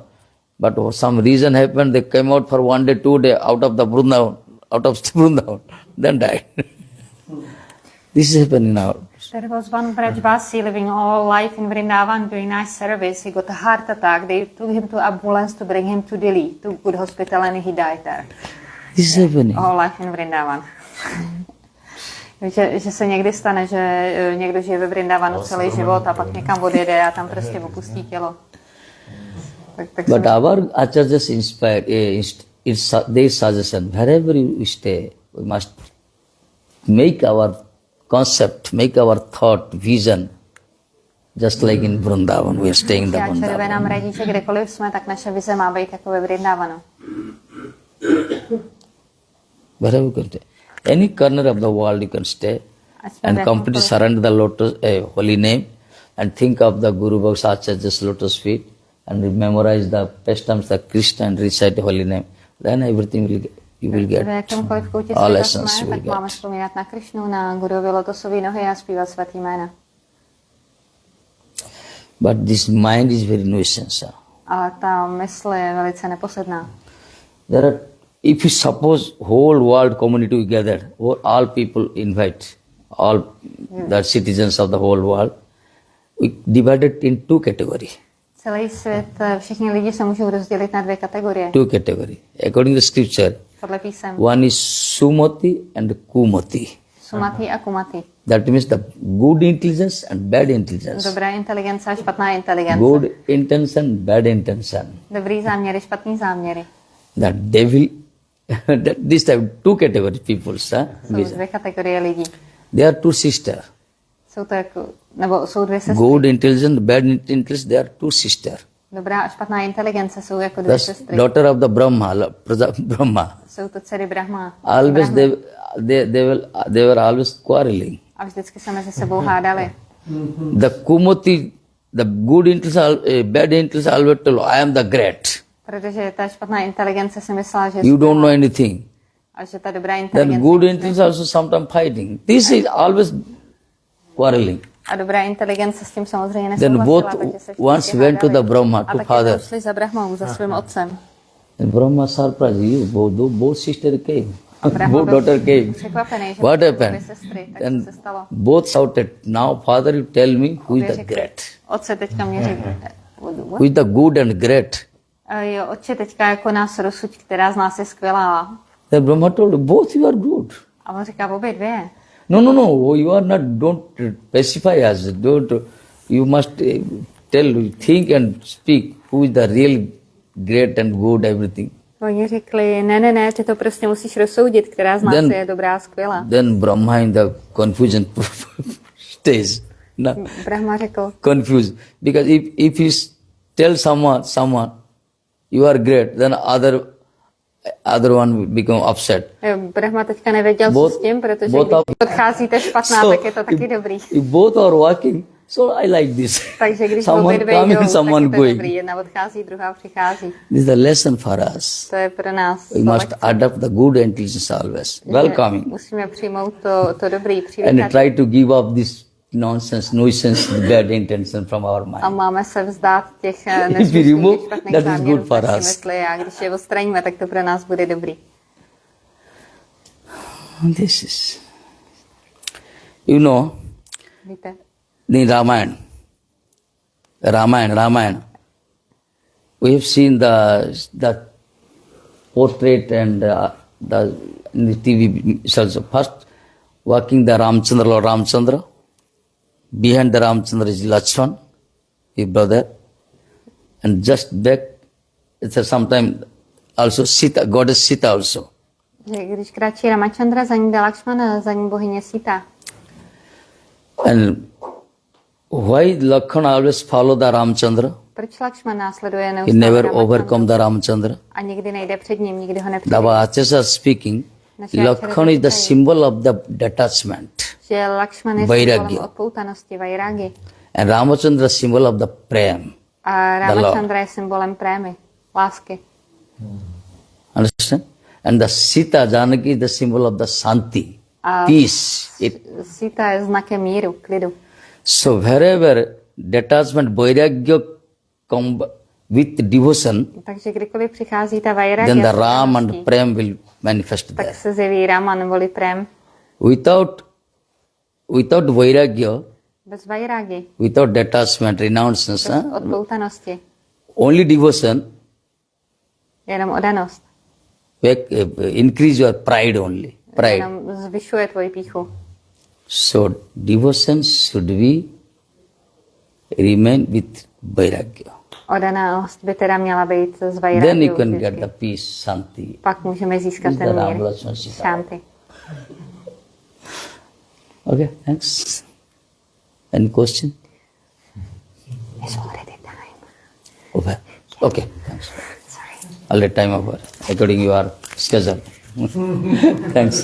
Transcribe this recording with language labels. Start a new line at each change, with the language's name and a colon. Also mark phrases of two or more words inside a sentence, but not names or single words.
English: But some reason happened, they came out for 1 day, 2 days out of the Vrindavan, then died. This is happening now. There was one Braj Vasi living all life in Vrindavan doing nice service. He got a heart attack. They took him to ambulance to bring him to Delhi, to good hospital, and he died there. This is happening. All life in Vrindavan.
Czech: že se někdy stane, že někdo žije ve Vrindavanu celý život a pak někam odjede a tam prostě opustí tělo.
English: But our acharyas inspire, it's their suggestion. Wherever you stay, we must make our concept, make our thought, vision, just like in Vrindavan. We are staying in the Vrindavan.
Czech: Nám radí, že kdekoliv jsme, tak naše vize má být jako ve Vrindavanu.
English: Wherever you can stay. Any corner of the world you can stay and completely surrender the lotus, holy name, and think of the Guru Bhagavad Acharya's lotus feet and memorize the pastimes of Krishna and recite the holy name. Then everything will get, you will get. All essence you will get.
Czech: Máme vzpomínat na Krishnu, na Guruvi lotosové nohy a zpívat svatý jména.
English: But this mind is very nuisance.
Czech: Ale ta mysl je velice neposedná.
English: There are, if you suppose whole world community together, all people invite, all the citizens of the whole world, we divided in two categories.
Czech: Celý svět, všichni lidi se můžou rozdělit na dvě kategorie.
English: Two categories. According to scripture,
Czech: podle písem.
English: One is sumati and kumati.
Czech: Sumati a kumati.
English: That means the good intelligence and bad intelligence.
Czech: Dobrá inteligence a špatná inteligence.
English: Good intention, bad intention.
Czech: Dobrý záměry, špatný záměry.
English: The devil, this type, two categories people.
Czech: Jsou dvě kategorie lidí.
English: They are two sisters.
Czech: Jsou to jako, nebo jsou dvě sestry.
English: Good intelligence, bad intelligence, they are two sisters.
Czech: Dobrá a špatná inteligence jsou jako dvě sestry.
English: Daughter of the Brahma.
Czech: Jsou to dcery Brahma.
English: Always they were always quarreling.
Czech: A vždycky se mezi sebou hádali.
English: The kumati, the good intelligence, bad intelligence always told, I am the great.
Czech: Protože ta špatná inteligence si myslela, že
English: you don't know anything.
Czech: A že ta dobrá inteligence.
English: Then good intelligence also sometimes fighting. This is always quarreling.
Czech: A dobrá inteligence s tím samozřejmě nesouhlasila.
English: Then both once went to the Brahma, to father.
Czech: A šli za Brahmou, za svým otcem.
English: And Brahma surprised you, both sisters came. Both daughters came. What happened? Then both shouted, now father you tell me who is the great.
Czech: Otce teďka mě říká.
English: Who is the good and great?
Czech: Jo, otče teďka jako nás rozsuď, která z nás je skvělá.
English: Then Brahma told, both you are good.
Czech: A on říká, obě dvě.
English: No, you are not, don't specify us, you must tell, think and speak who is the real great and good, everything.
Czech: Oni řekli, ne, ty to prostě musíš rozsoudit, která z nás je dobrá a skvělá.
English: Then Brahma in the confusion stays.
Czech: No. Brahma řekl.
English: Confused. Because if you tell someone, you are great, then other one will become upset.
Czech: Brahma teďka nevěděl, co s tím, protože když odcházíte špatná, tak je to taky dobrý.
English: If both are walking, so I like this.
Czech: Takže když
English: someone coming, someone going.
Czech: Dobrý. Jedna odchází, druhá přichází.
English: This is the lesson for us.
Czech: To je pro nás.
English: We must adopt the good intelligence always. Welcoming.
Czech: Musíme přijmout to dobrý,
English: and try to give up this nonsense, nuisance, bad intention from our mind.
Czech: A máme se vzdát těch nesmyslných špatných záměrů v naší mysli a když je odstraníme, tak to pro nás bude dobrý.
English: This is, you know,
Czech: víte?
English: In Ramayana, we have seen the portrait and in the TV also. First, walking the Lord Ramchandra. Behind the Ramchandra is Lakshman, his brother, and just back, it's sometime also Sita, goddess Sita also.
Czech: Když kráčí Ramachandra, za ní jde Lakshman a za ní bohyně Sita.
English: And why Lakshman always follow the Ramchandra?
Czech: Proč Lakshman následuje neustále?
English: He never overcome the Ramchandra.
Czech: A nikdy nejde před ním, nikdy ho nepřijde.
English: The Acharyas speaking, Lakshman is the symbol of the detachment.
Czech: Že Lakshman je symbolem odpoutanosti, vairagi.
English: And Ramachandra symbol of the prem.
Czech: A Ramachandra je symbolem prémy, lásky.
English: Understand? And the Sita, Janaki is the symbol of the Santi, peace.
Czech: Sita je znakem míru, klidu.
English: So wherever detachment, vairagya come with devotion,
Czech: takže kdykoliv přichází ta vairagya,
English: then the Ram and Prem will manifest
Czech: tak
English: there.
Czech: se zjeví Ram a neboli Prem.
English: Without without vairagya,
Czech: bez vajrágy,
English: without detachment, renouncement,
Czech: bez odpoutanosti,
English: only devotion,
Czech: jenom odanost.
English: increase your pride only. Pride.
Czech: Jenom zvyšuje tvoji pýchu.
English: So devotion should be remain with vairagya.
Czech: Odanost by teda měla být z
English: Then you
Czech: vajrágy.
English: can get the peace, shanti.
Czech: Pak můžeme získat
English: Is the
Czech: ten Ram mír,
English: Lakshmana Sita.
Czech: šanty.
English: Okay, thanks. Any question? It's already time. Okay. Okay, thanks. Sorry. Already time over, according to your schedule. Thanks.